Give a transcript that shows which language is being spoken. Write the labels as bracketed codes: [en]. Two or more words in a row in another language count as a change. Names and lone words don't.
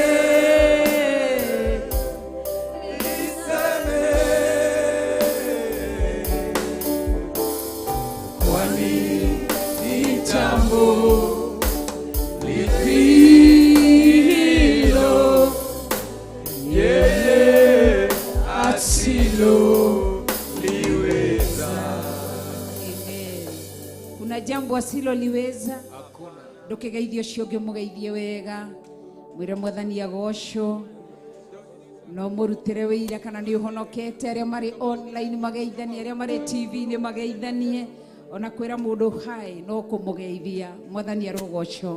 [sw] Liseme, kwani ni jambo lipilo yeye asilo liweza. Amen. Kuna jambo asilo liweza? [ki] Ndukigeithio cio ngi mugeithie wega, mwire Mwathani agocwo, no murutire wĩira kana nĩ ũhonokete. Arĩa marĩ online mageithanie, arĩa marĩ TV nĩ mageithanie, ona kwĩra mũndũ hai no kũmũgeithia. Mwathani arogocwo.